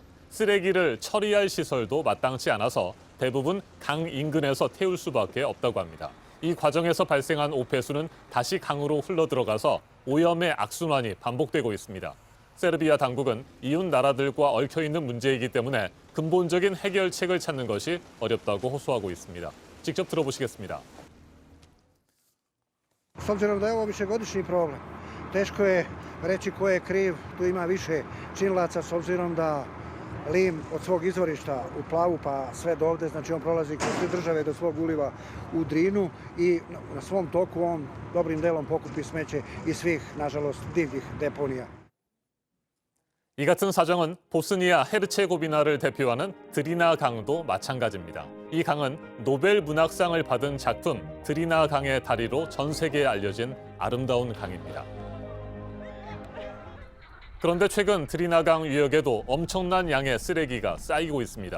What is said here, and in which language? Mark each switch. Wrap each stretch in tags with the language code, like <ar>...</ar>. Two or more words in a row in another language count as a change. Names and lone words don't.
<ko>쓰레기를 처리할 시설도 마땅치 않아서 대부분 강 인근에서 태울 수밖에 없다고 합니다. 이 과정에서 발생한 오폐수는 다시 강으로 흘러들어가서 오염의 악순환이 반복되고 있습니다. 세르비아 당국은 이웃 나라들과 얽혀있는 문제이기 때문에 근본적인 해결책을 찾는 것이 어렵다고 호소하고 있습니다. 직접 들어보시겠습니다.</ko> <sr>S obzirom da je ovo višegodišnji problem, teško je reći ko je kriv, tu ima više činilaca s obzirom da lim od svog izvorišta u Plavu pa sve do ovde, znači on prolazi kroz sve države do svog uliva u Drinu i na svom toku on dobrim delom pokupi smeće iz svih, nažalost, divljih deponija.</sr> <ko>이 같은 사정은 보스니아 헤르체고비나를 대표하는 드리나 강도 마찬가지입니다. 이 강은 노벨 문학상을 받은 작품 드리나 강의 다리로 전 세계에 알려진 아름다운 강입니다. 그런데 최근 드리나 강 유역에도 엄청난 양의 쓰레기가 쌓이고 있습니다.</ko>